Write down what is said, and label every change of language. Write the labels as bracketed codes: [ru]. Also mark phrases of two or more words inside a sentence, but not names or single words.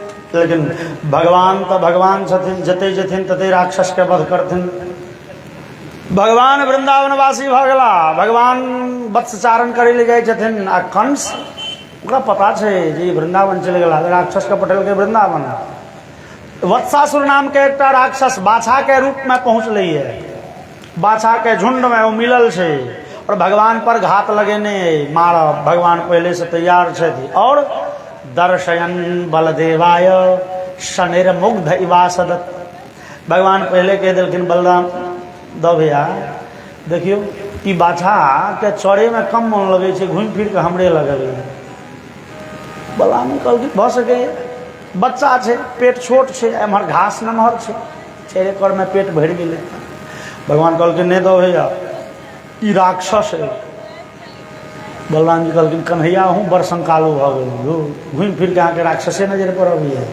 [mai] लेकिन भगवान तो भगवान छथिन, जते जथिन तते राक्षस के वध करथिन। भगवान वृंदावनवासी भ गेला, भगवान वत्सचारण करे ले जाय छथिन आ कंस ओकरा पता छै जे वृंदावन चलि गेला, राक्षस के पटेल के वृंदावन। वत्सासुर नाम के एक राक्षस बाछा के रूप में पहुंचले है, बाछा के झुंड में वो मिलल छे और भगवान पर घात लगेने मार भगवान पहले से तैयार छे। और [sa] दर्शयन बलदेवाय शनिर्मुग्ध इवासदत, [mai] भगवान पहले कह दिलखिन बलराम दो भैया देखियो कि बाछा के चौड़े में कम मन लगे छे, घूम फिर के हमरे लगल। बलराम कहल भ सके बच्चा छे, पेट छोट छे, एमहर घास नमहर छे, चेरे कर में पेट भर गेले। भगवान कहलखिन नहीं दो भैया ई राक्षस है। बलराम जी कहलखिन कन्हैया हूँ बड़ संकालो भ गेल, घूम फिर के अहाँके राक्षसे नजर पर अभी है।